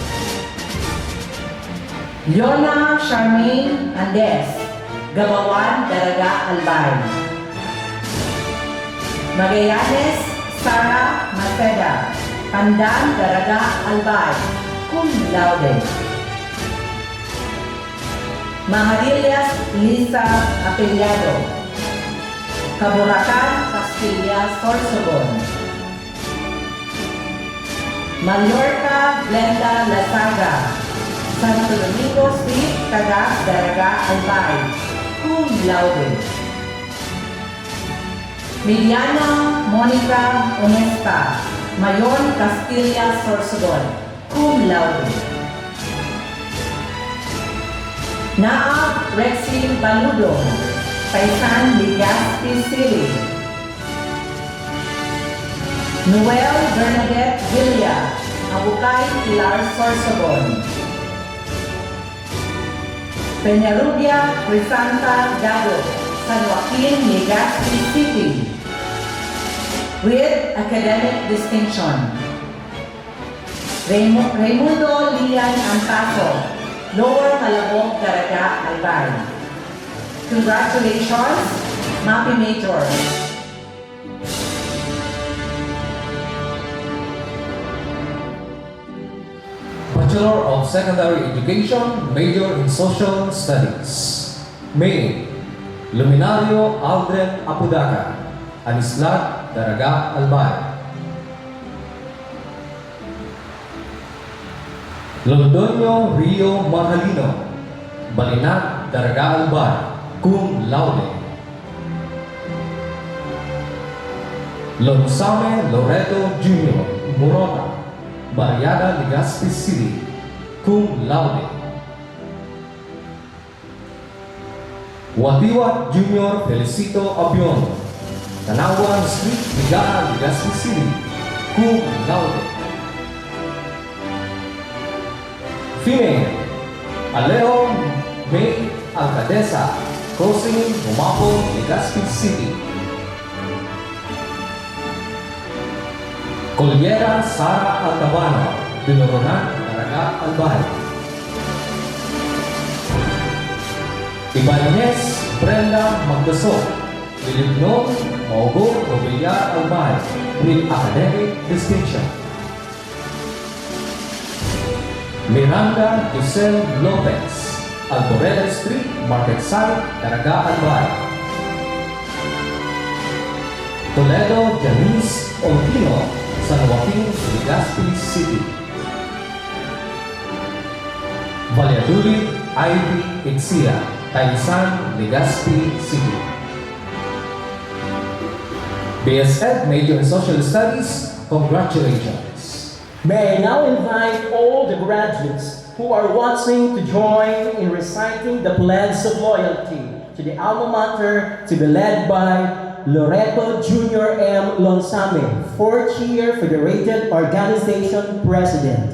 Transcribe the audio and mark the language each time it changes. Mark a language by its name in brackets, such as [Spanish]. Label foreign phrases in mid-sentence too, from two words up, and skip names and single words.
[English] Yona Charmaine Andes, Gabawan, Daraga, Albay. Magallanes Sara Maceda, Pandan, Daraga, Albay, [Latin] cum laude. [English] Maharillas Lisa Apellado, Caburacan, Castilla, Sorsogon. Mallorca Glenda Lasaga, Santo Domingo Street, Tagas, Daraga, Albay, [Latin] cum laude. [English] Liliana Monica Onesta, Mayon Castilla Sorsogon, [Latin] cum laude. [English] Naa Rexin Baludo, Paisan Legazpi City. Noel Bernadette Villa, Abukay Pilar Sorsogon. Peñarubia Crisanta Gado, San Joaquin Legazpi City, with academic distinction. Raimundo Lian Antaso, Lower Malabong, Daraga, Albay. Congratulations, MAPI Major. Bachelor of Secondary Education, major in Social Studies. May Luminario Aldred Apudaca, Anislat, Daraga, Albay. Londonio Rio Marhalino, Balinat, Daraga, Albay, [Latin] cum laude. [English] Lonsame Loreto Jr., Morona, Barriada, Legazpi City, [Latin] cum laude. [English] Watiwat Junior Felicito Abion, Tanawan Street, Ligaha, Legazpi City, [Latin] cum laude. [English] Female, Alejo May Alcadesa, Crossing, Humapo, Legazpi City. Colliera Sara Altabano, Binoronan, Daraga, Albay. Ibanez Brenda Magdasok, Lilipnon, Maugo, Robillar, Albay, with academic distinction. Miranda Giselle Lopez, Alboreda Street, Market Site, Daraga, Albay. Toledo Janice Oltino, San Joaquin, Legazpi City. Valladolid Ivy Itsia, Taisan, Legazpi City. BSEd, major in Social Studies, congratulations. May I now invite all the graduates who are watching to join in reciting the pledge of loyalty to the alma mater to be led by Loreto Jr. M. Lonsame, 4th year Federated Organization President.